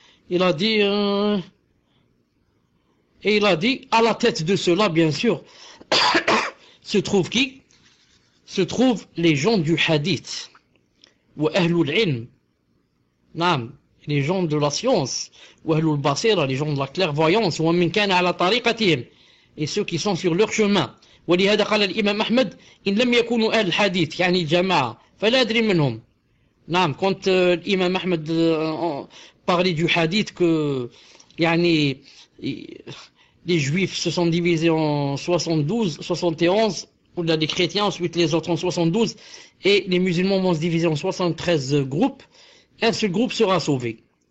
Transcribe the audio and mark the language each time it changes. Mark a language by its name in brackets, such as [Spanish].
[French] Il a dit, et il a dit, à la tête de cela, bien sûr, se trouve qui? Se trouvent les gens du hadith. Ou ahlul ilm. Naam, les gens de la science. Ou ahlul basira, les gens de la clairvoyance. Ou [Arabic] min kana ala tariqatihim. [French] Et ceux qui sont sur leur chemin. [Arabic] ولهذا قال الإمام أحمد إن لم يكونوا أهل الحديث يعني الجماعة فلا أدري منهم. [French] نعم, quand l'imam Ahmed parlait du hadith que يعني, les juifs se sont divisés en 72, 71, ou là les chrétiens, ensuite les autres en 72, et les musulmans vont se diviser en 73 groupes, un seul groupe sera sauvé.